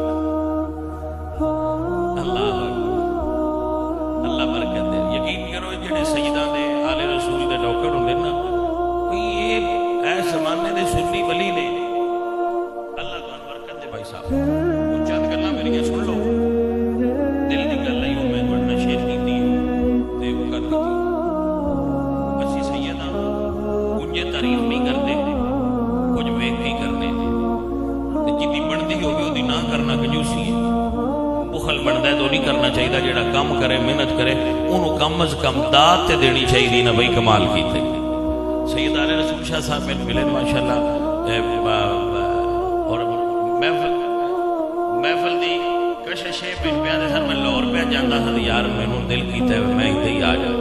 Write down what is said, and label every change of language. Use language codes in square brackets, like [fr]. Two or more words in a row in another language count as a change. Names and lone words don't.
[pa] اللہ اللہ برکت دے. یقین کرو جڑے سیداں دے آل رسول دے نوکر ہوندے نا, یہ اے زمانے دے سنی ولی نے. اللہ تعالی برکت دے بھائی صاحب. وہ چند گلاں میریاں سن لو, دل دی گل نہیں ہو میں تواڈے نال شیئر کیتی تے وہ کر دتی. اسی سیداں کنجے تعریف نہیں کرتے, کچھ ویکھ کے کرنے تے جتنی بنتی ہوگی وہ نہ کرنا کنجوسی ہے. [ur] بخل بنتا ہے تو نہیں کرنا چاہیے. [pa] جڑا کام کرے محنت کرے انہوں کم از کم داد تے دینی چاہیے نا بھائی, کمال کیتے. سید آل رسول شاہ صاحب میں ملے ماشاءاللہ, اور محفل دی کشش پہ دے سر میں لاہور پہ جانا تھا یار مینوں دل کیتا ہے میں ادھر ہی آ جاؤں.